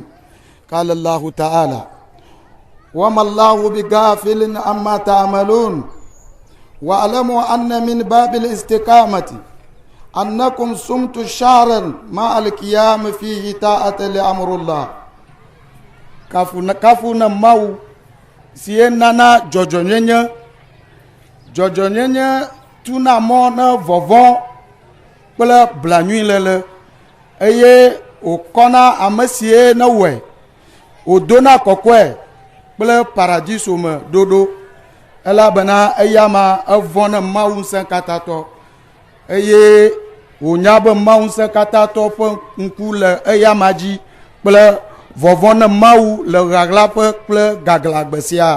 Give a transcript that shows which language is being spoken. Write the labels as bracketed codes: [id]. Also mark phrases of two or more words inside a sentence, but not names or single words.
[ar] قال الله تعالى وما الله بغافل عما تعملون واعلموا أن من باب الاستقامة أنكم صمتوا شهرا مع القيام فيه طاعة لأمر الله [ee] kafu na mawu si nana dzɔdzɔnyenye tuna mɔ na vɔvɔ kple blanui lele eye wòkɔna ame sie ne wɔe wòdona kɔkɔe kple paradiso me ɖoɖo elabena eyama evɔ ne Mawu Ŋusẽkatãtɔ eye wònya be Mawu Ŋusẽkatãtɔ ƒe ŋku le eyama dzi kple vɔvɔ ne Mawu le ɣaɣlaƒe kple gaglãgbe sia.